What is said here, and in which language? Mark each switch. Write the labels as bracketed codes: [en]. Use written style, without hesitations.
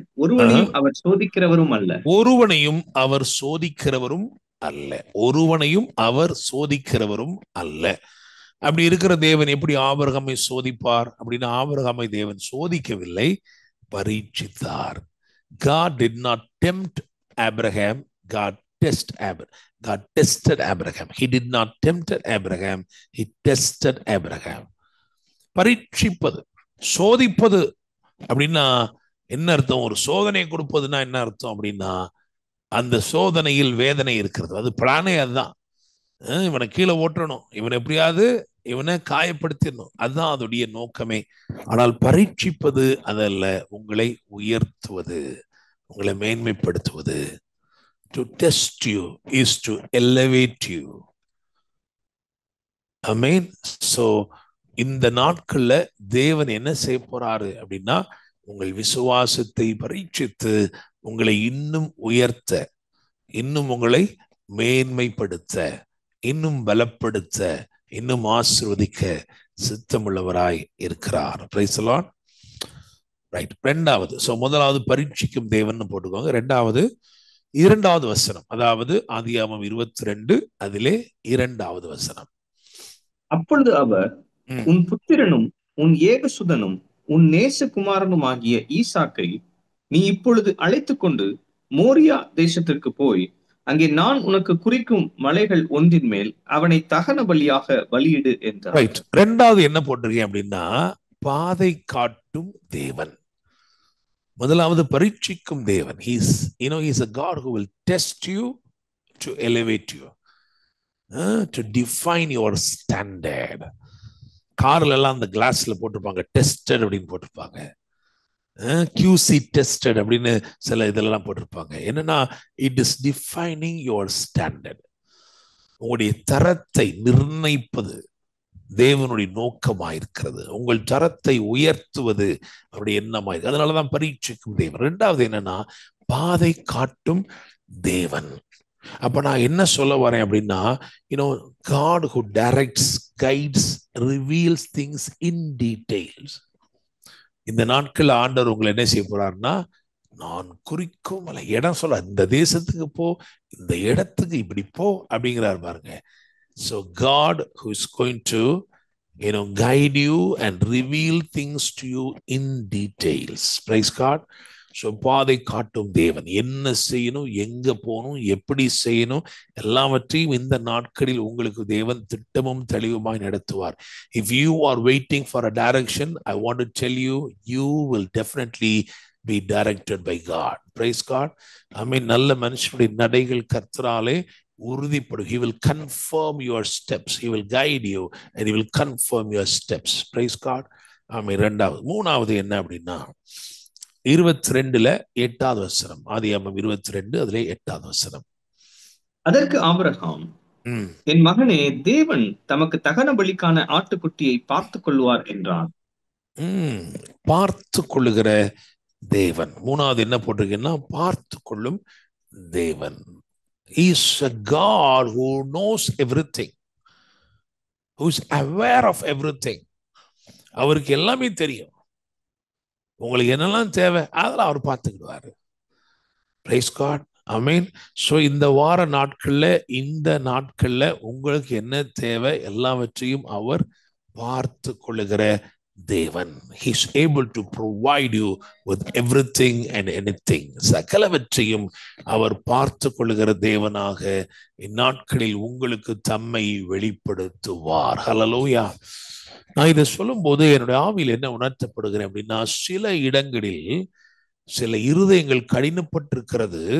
[ta] ஒருவனையும் அவர் சோதிக்கிறவரும் அல்ல. ஒருவனையும் அவர் சோதிக்கிறவரும் அல்ல. ஒருவனையும் அவர் சோதிக்கிறவரும் அல்ல. அப்படி இருக்கிற தேவன் எப்படி ஆபிரகாமை சோதிப்பார் அப்படின்னா, ஆபிரகாமை தேவன் சோதிக்கவில்லை, பரீட்சித்தார். [en] God did not tempt Abraham. God tested Abraham. He did not tempt Abraham. He tested Abraham. [ta] பரீட்சிப்பது, சோதிப்பது அப்படின்னா என்ன அர்த்தம்? ஒரு சோதனை கொடுப்பதுன்னா என்ன அர்த்தம் அப்படின்னா, அந்த சோதனையில் வேதனை இருக்கிறது. அது பிளானே அதுதான். இவனை கீழே ஓட்டணும், இவனை எப்படியாவது இவனை காயப்படுத்திடணும், அதுதான் அதோடைய நோக்கமே. ஆனால் பரீட்சிப்பது அதல்ல, உங்களை உயர்த்துவது, உங்களை மேன்மைப்படுத்துவது. [en] to test you, is to elevate you. Amen. [ta] So இந்த நாட்கள்ல தேவன் என்ன செய்ய போறாரு அப்படின்னா, உங்கள் விசுவாசத்தை பரீட்சித்து உங்களை இன்னும் உயர்த்த, இன்னும் உங்களை மேன்மைப்படுத்த, இன்னும் பலப்படுத்த, இன்னும் ஆசீர்வதிக்க சித்தமுள்ளவராய் இருக்கிறார். [en] Praise the Lord. [ta] ரைட். ரெண்டாவது, சோ முதலாவது பரீட்சிக்கும் தேவன் போட்டுக்கோங்க. இரண்டாவது வசனம், அதாவது ஆதியாகமம் 22 அதிலே 2வது வசனம். அப்பொழுது அவர், உன் புத்திரனும் உன் ஏகசுதனும் உன் நேசகுமாரனும் ஆகிய ஈசாக்கை நீ இப்பொழுது அழைத்து கொண்டு மோரியா தேசத்திற்கு போய் அங்கே நான் உனக்கு குறிக்கும் மலைகள் ஒன்றின் மேல் அவனை தகன பலியாக பலியிடு என்றார். ரைட். ரெண்டாவது என்ன போட்டிருக்கேன் அப்படின்னா, பாதை காட்டும் தேவன். முதலாவது பரீட்சிக்கும் தேவன். [en] He's a God who will test you to elevate you, to define your standard. [ta] கார்ல எல்லாம் அந்த கிளாஸ்ல போட்டிருப்பாங்க டெஸ்டட் அப்படின்னு போட்டிருப்பாங்க, QC டெஸ்டட் அப்படின்னு சில இதெல்லாம் போட்டிருப்பாங்க. என்னன்னா, [en] It is defining your standard. [ta] உங்களுடைய தரத்தை நிர்ணயிப்பது தேவனுடைய நோக்கமாயிருக்கிறது. உங்கள் தரத்தை உயர்த்துவது அவருடைய எண்ணமாயிருக்கு. அதனாலதான் பரீட்சிக்கும் தேவன். ரெண்டாவது என்னன்னா, பாதை காட்டும் தேவன். அப்ப நான் என்ன சொல்ல வரேன் அப்படின்னா, [en] God who directs, guides, reveals things in details. [ta] இந்த நாட்கள் ஆண்டவர் உங்களை என்ன செய்ய போறாருன்னா, நான் குறிக்கும் இடம் சொல்ல, இந்த தேசத்துக்கு போ, இந்த இடத்துக்கு இப்படி போ அப்படிங்கிறார் பாருங்க. [en] So God who is going to guide you and reveal things to you in details. Praise God. [ta] So பாதை காட்டும் தேவன். என்ன செய்யணும், எங்க போகணும், எப்படி செய்யணும், எல்லாவற்றையும் இந்த நாட்களில் உங்களுக்கு தேவன் திட்டமும் தெளிவுமாய் நடத்துவார். [en] If you are waiting for a direction, I want to tell you, you will definitely be directed by God. Praise God. [ta] நல்ல மனுஷனுடைய நடைகள் கர்த்தராலே உறுதிப்படும். [en] He will confirm your steps. He will guide you and he will confirm your steps. Praise God. [ta] ரெண்டாவது. மூணாவது என்ன அப்படின்னா, 22 8வது வசனம். ஆதியாகமம் 22 அதிலே 8வது வசனம். அதற்கு ஆபிரகாம், என் மகனே, தேவன் தமக்கு தகன பலிக்கான ஆட்டுக்குட்டியை பார்த்து கொள்வார் என்றார். பார்த்து கொள்ளுகிற தேவன். மூணாவது என்ன போட்டிருக்கீங்கன்னா, பார்த்து கொள்ளும் தேவன். [en] He is a God who knows everything, who is aware of everything. [ta] அவருக்கு எல்லாமே தெரியும். உங்களுக்கு என்னெல்லாம் தேவை அதெல்லாம் அவர் பார்த்துக்கிடுவாரு. [en] Praise God. Amen. [ta] So இந்த வார நாட்கள்ல உங்களுக்கு என்ன தேவை எல்லாவற்றையும் அவர் பார்த்து கொள்ளுகிற தேவன். [en] He is able to provide you with everything and anything. [ta] சகலவற்றையும் அவர் பார்த்து கொள்ளுகிற தேவனாக இந்நாட்களில் உங்களுக்கு தம்மை வெளிப்படுத்துவார். ஹல்லேலூயா. நான் இதை சொல்லும் போது என்னுடைய ஆவியில் என்ன உணர்த்தப்படுகிறேன் அப்படின்னா, சில இடங்களில் சில இருதயங்கள் கடினப்பட்டிருக்கிறது.